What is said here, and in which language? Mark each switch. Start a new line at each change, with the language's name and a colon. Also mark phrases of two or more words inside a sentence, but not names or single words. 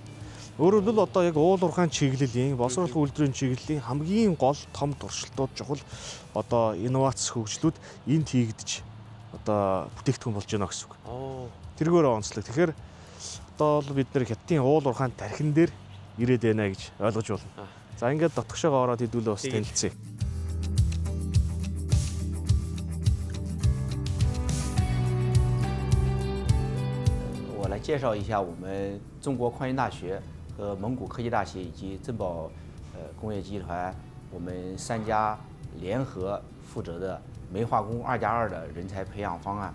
Mongolian: Өөрөөр хэлбэл одоо яг уулуурхайн чиглэлийн, боловсруулах үйлдвэрийн чиглэлийн хамгийн гол том туршилтууд чухал одоо инновац хөгжлүүд энд хийгдэж одоо бүтээгдэхүүн болж байна гэсэн үг. Тэргээр онцлог. Тэгэхээр одоо бол бид нэр Хятадын уулуурхайн тархин дээр ирээд байна гэж ойлгож байна. За ингээд дотгошоогоо ороод хэдүүлээ бас танилцъя.
Chinese: 我来介绍一下我们中国矿业大学和蒙古科技大学以及珍宝工业集团我们3家联合负责的煤化工2+2的人才培养方案。